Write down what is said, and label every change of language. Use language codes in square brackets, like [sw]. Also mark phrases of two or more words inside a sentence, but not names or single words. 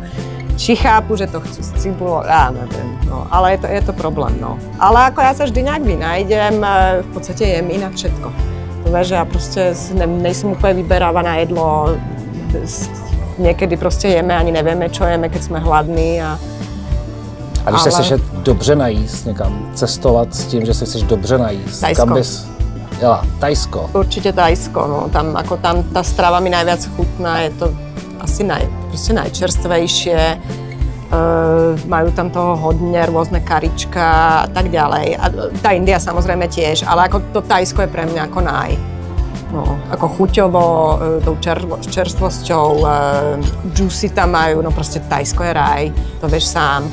[sk] Či chápu, že to chcú s cibulou, ja neviem, no, ale je to problém, no. Ale ako ja sa vždy nejak vynájdem, v podstate jem inak všetko. To vie, že ja proste nejsem úplne vyberáva na jedlo, niekedy proste jeme, ani nevieme, čo jeme, keď sme hladní a... [cs] A když se chceš dobře najíst někam, cestovat s tím, že se chceš dobře najíst, Tajsko. Kam bys jela? Tajsko. [sk] Určite Tajsko, no. Tam tá strava mi najviac chutná, je to asi najčerstvejšie. Majú tam toho hodne, rôzne karička a tak ďalej. A tá India samozrejme tiež, ale ako to Tajsko je pre mňa ako no, ako chuťovo, tou čerstvosťou, juicy tam majú, no proste Tajsko je raj, to vieš sám.